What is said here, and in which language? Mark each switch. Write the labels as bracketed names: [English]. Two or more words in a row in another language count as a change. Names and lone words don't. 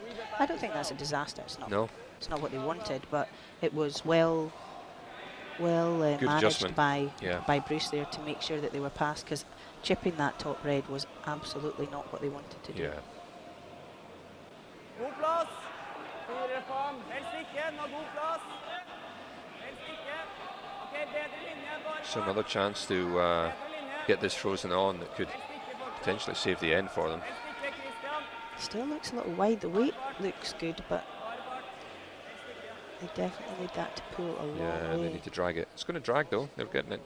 [English] I don't think that's a disaster. It's not. No. It's not what they wanted, but it was well managed by Bruce there to make sure that they were passed, because chipping that top red was absolutely not what they wanted to do. Yeah. [Norwegian] God plass. 4 fram. Helst ikke. Nå god plass. Helst ikke. Okay, bedre linje. Bare. [English] So another chance to get this frozen on that could potentially save the end for them. Still looks a little wide. The weight looks good, but they definitely need that to pull a long Yeah, way. they need to drag it. It's going to drag though. They're getting it.